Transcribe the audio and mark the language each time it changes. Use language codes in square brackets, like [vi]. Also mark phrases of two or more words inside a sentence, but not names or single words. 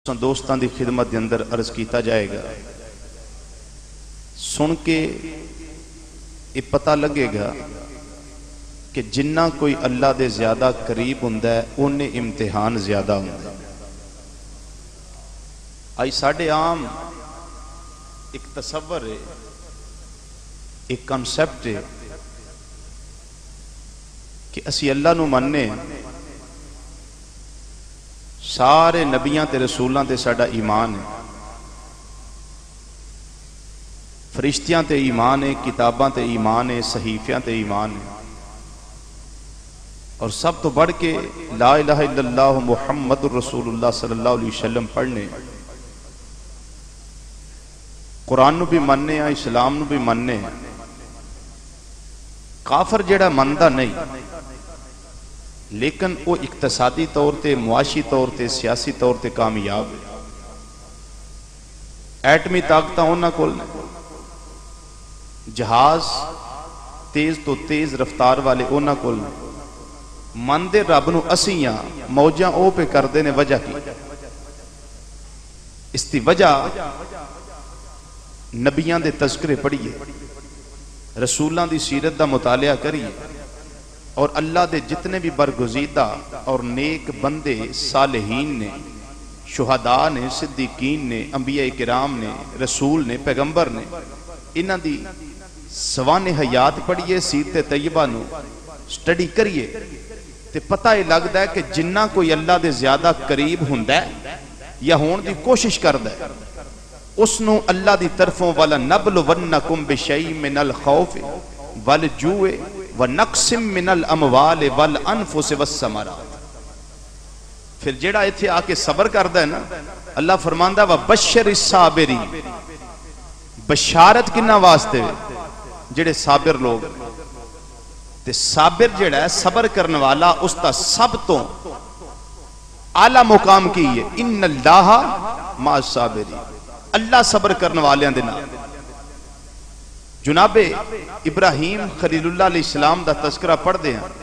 [pa] دوستان دی خدمت دے اندر عرض کیتا جائے گا. سن کے یہ پتہ لگے گا کہ جنہ کوئی اللہ دے زیادہ قریب ہوندا ہے انہیں امتحان زیادہ ہوندا ہے. آئی ساڑھے عام ایک تصور ہے، ایک کنسپٹ ہے کہ اسی اللہ نو مننے سارے نبیاں تے رسولاں تے ساڈا ایمان ہے، فرشتیاں تے ایمان ہے، کتاباں تے ایمان ہے، صحیفیاں تے ایمان ہے، اور سب تو بڑھ کے [ar] لا الہ الا اللہ محمد رسول اللہ صلی اللہ علیہ وسلم [pa] پڑھنے، قرآن نو بھی مننے ہیں، اسلام نو بھی مننے ہیں. کافر جڑا مندا نہیں لیکن وہ اقتصادی طور تے، معاشی طور تے، سیاسی طور تے کامیاب ہے. ایٹمی طاقتاں انہاں کول نے، جہاز تیز تو تیز رفتار والے انہاں کول نے. مندے رب نو اسیاں موجاں او پہ کردے نے، وجہ کی اس دی وجہ نبیاں دے تذکرے پڑھیے، رسولاں دی سیرت دا مطالعہ کریے، اور اللہ دے جتنے بھی برگزیدہ اور نیک بندے صالحین نے، شہداء نے، صدیقین نے، انبیاء کرام نے، رسول نے، پیغمبر نے، انہاں دی سوانح حیات پڑھیے، سیرت طیبہ نو سٹڈی کریے تے پتہ یہ لگدا ہے کہ جنہ کوئی اللہ دے زیادہ قریب ہوندا ہے یا ہون دی کوشش کردا ہے، اس نو اللہ دی طرفوں [ar] وَلَنَبْلُوَنَّكُمْ بِشَيْءٍ مِّنَ الْخَوْفِ وَالْجُوعِ وَنَقْصٍ مِّنَ الْأَمْوَالِ وَالْأَنفُسِ وَالثَّمَرَاتِ. [pa] پھر جیڑا ایتھے آ کے صبر کردا ہے نا، اللہ فرماندا ہے [ar] وَبَشِّرِ الصَّابِرِينَ، [pa] بشارت کنہ واسطے جڑے صابر لوگ. تے صابر جڑا ہے صبر کرنے والا، اس تا سب تو اعلیٰ مقام کی ہے [ar] ان اللہ مع الصابرین، [pa] اللہ صبر کرنے والے دے نال. جناب ابراہیم خلیل اللہ [ar] علیہ السلام [pa] دا تذکرہ پڑھ دے ہیں.